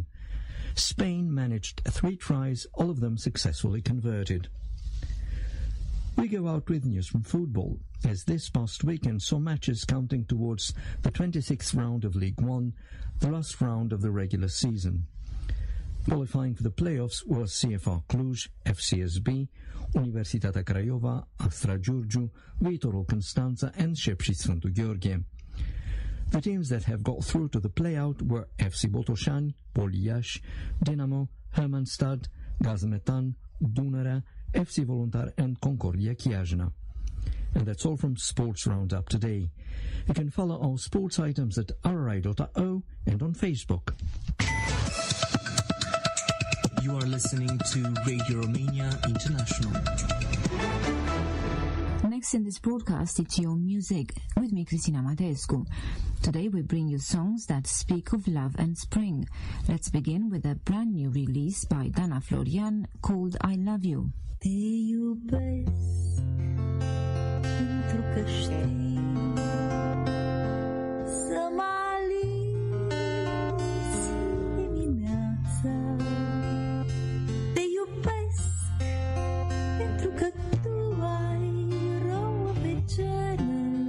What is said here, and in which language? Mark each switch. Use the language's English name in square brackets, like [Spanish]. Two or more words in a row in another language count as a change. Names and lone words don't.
[English] Spain managed 3 tries, all of them successfully converted. We go out with news from football, as this past weekend saw matches counting towards the 26th round of League One, the last round of the regular season. Qualifying for the playoffs was CFR Cluj, FCSB, Universitatea Craiova, Astra Giurgiu, Viitorul Constanța and Șepși Sfântu Gheorghe. The teams that have got through to the playout were FC Botoșani, Poli Iași, Dinamo, Hermannstad, Gazmetan, Dunărea, FC Voluntar and Concordia Chiajna. And that's all from Sports Roundup today. You can follow our sports items at rri.io and on Facebook. You are listening to Radio Romania International. Next in this broadcast, it's Your Music, with me, Cristina Mateescu. Today we bring you songs that speak of love and spring. Let's begin with a brand new release by Dana Florian called I Love You. [Romanian] Te iubesc pentru că știi să mă alinzi dimineața. Te iubesc pentru că tu ai rouă pe gene.